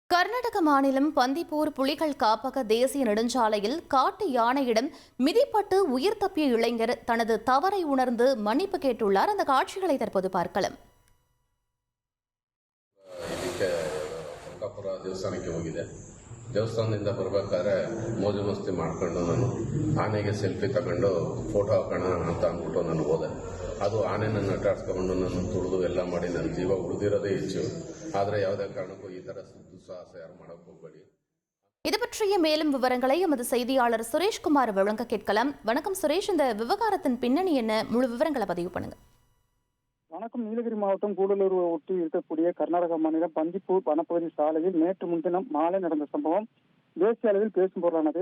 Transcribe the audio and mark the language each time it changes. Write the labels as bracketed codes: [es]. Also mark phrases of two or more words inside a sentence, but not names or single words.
[ta] கர்நாடக மாநிலம் பந்திப்பூர் புலிகள் காப்பக தேசிய நெடுஞ்சாலையில் காட்டு யானையிடம் மிதிப்பட்டு உயிர் தப்பிய இளைஞர் தனது தவறை உணர்ந்து மன்னிப்பு கேட்டுள்ளார். அந்த காட்சிகளை தற்போது பார்க்கலாம். [kn] ದೇವಸ್ಥಾನಕ್ಕೆ ಹೋಗಿದೆ. ದೇವಸ್ಥಾನದಿಂದ ಬರಬೇಕಾದ್ರೆ ಮೋಜು ಮಸ್ತಿ ಮಾಡ್ಕೊಂಡು ನಾನು ಆನೆಗೆ ಸೆಲ್ಫಿ ತಗೊಂಡು ಫೋಟೋ ಹಾಕೋಣ ಅಂತ ಅಂದ್ಬಿಟ್ಟು ನಾನು ಹೋದೆ. ಅದು ಆನೆನ ನಟಾಡ್ಸ್ಕೊಂಡು ನಾನು ತುಳಿದು ಎಲ್ಲ ಮಾಡಿ ನನ್ನ ಜೀವ ಉಳಿದಿರೋದೇ ಹೆಚ್ಚು. ಆದರೆ ಯಾವುದೇ ಕಾರಣಕ್ಕೂ ಈ ಥರ ದುಸ್ಸಾಹಸ ಯಾರು ಮಾಡೋಕ್ಕೆ ಹೋಗಬೇಡಿ. [ta] இது பற்றிய மேலும் விவரங்களை எமது செய்தியாளர் சுரேஷ்குமார் வழங்க கேட்கலாம். வணக்கம் சுரேஷ், இந்த விவகாரத்தின் பின்னணி என்ன? முழு விவரங்களை பதிவு பண்ணுங்க. வணக்கம். நீலகிரி மாவட்டம் கூடலூர் ஒட்டி இருக்கக்கூடிய கர்நாடக மாநிலம் பந்திப்பூர் வனப்பகுதி சாலையில் நேற்று முன்தினம் மாலை நடந்த சம்பவம் தேசிய அளவில் பேசும் பொருளானது.